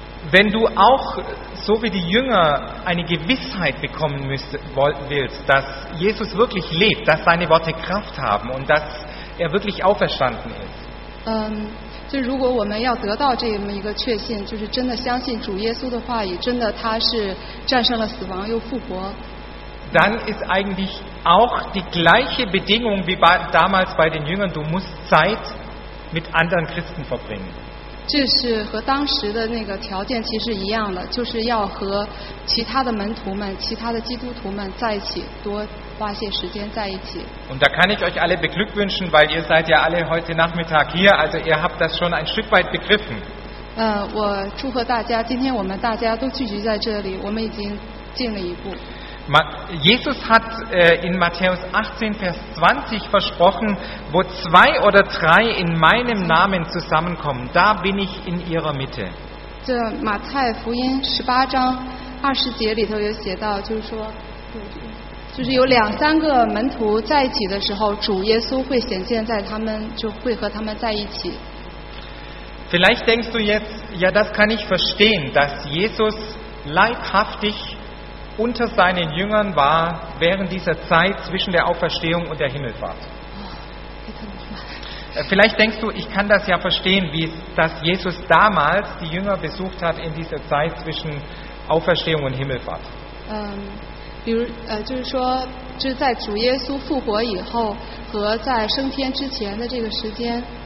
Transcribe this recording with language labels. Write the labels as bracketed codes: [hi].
[de] wenn du auch so wie die Jünger eine Gewissheit bekommen willst, dass Jesus wirklich lebt, dass seine Worte Kraft haben und dass er wirklich auferstanden ist. [zh] 就如果我们要得到这么一个确信，就是真的相信主耶稣的话语，真的他是战胜了死亡又复活。 [de] Dann ist eigentlich auch die gleiche Bedingung wie damals bei den Jüngern. Du musst Zeit mit anderen Christen verbringen. [zh] 这是和当时的那个条件其实一样的，就是要和其他的门徒们、其他的基督徒们在一起多。 [de] Und da kann ich euch alle beglückwünschen, weil ihr seid ja alle heute Nachmittag hier, also ihr habt das schon ein Stück weit begriffen. [zh] 我祝贺大家，今天我们大家都聚集在这里，我们已经进了一步。 [de] Jesus hat in Matthäus 18, Vers 20 versprochen, wo zwei oder drei in meinem Namen zusammenkommen, da bin ich in ihrer Mitte. [zh] 这马太福音十八章二十节里头有写到，就是说。就是有两三个门徒在一起的时候，主耶稣会显现在他们，就会和他们在一起。 [de] Vielleicht denkst du jetzt, ja, das kann ich verstehen, dass Jesus leibhaftig unter seinen Jüngern war während dieser Zeit zwischen der Auferstehung und der Himmelfahrt. Vielleicht denkst du, ich kann das ja verstehen, wie dass Jesus damals die Jünger besucht hat in dieser Zeit zwischen Auferstehung und Himmelfahrt. [zh] 比如就是说，就是在主耶稣复活以后和在升天之前的这个时间，